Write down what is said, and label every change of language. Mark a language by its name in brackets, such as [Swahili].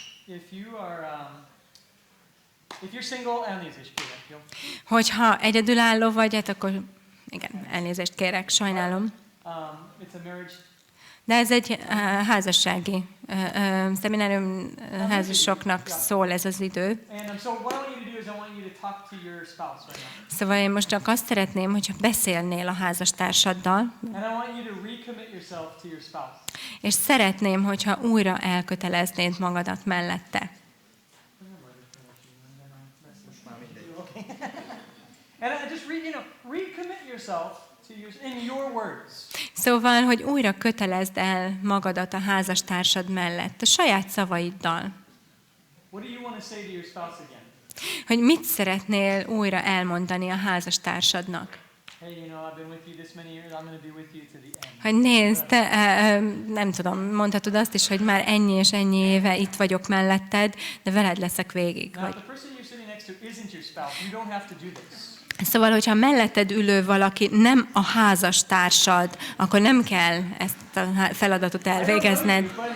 [English] If you're single, [Hungarian] elnézést kérek, jó? Hogyha egyedülálló vagy, hát akkor igen, elnézést kérek, sajnálom. [English] It's a marriage. [Hungarian] De ez egy házassági szeminárium, házasoknak szól ez az idő. [English] And so what I want you to do is I want you to talk to your spouse right now. [Hungarian] Szóval én most csak azt szeretném, hogyha beszélnél a házastársaddal, [English] And I want you to recommit yourself to your spouse. [Hungarian] és szeretném, hogyha újra elköteleznéd magadat mellette. [English] And I just recommit yourself to in your words. [Hungarian] Szóval, hogy újra kötelezd el magadat a házastársad mellett, a saját szavaiddal. [English] What do you want to say to your spouse again? [Hungarian] Hogy mit szeretnél újra elmondani a házastársadnak. [English] Hey, I've been with you this many years. I'm going to be with you to the end. [Hungarian] Hogy nézd, nem tudom, mondhatod azt is, hogy már ennyi és ennyi éve itt vagyok melletted, de veled leszek végig. [English] Now, if the person you're sitting next to isn't your spouse, you don't have to do this. [Hungarian] Szóval, hogyha melletted ülő valaki nem a házastársad, akkor nem kell ezt a feladatot elvégezned.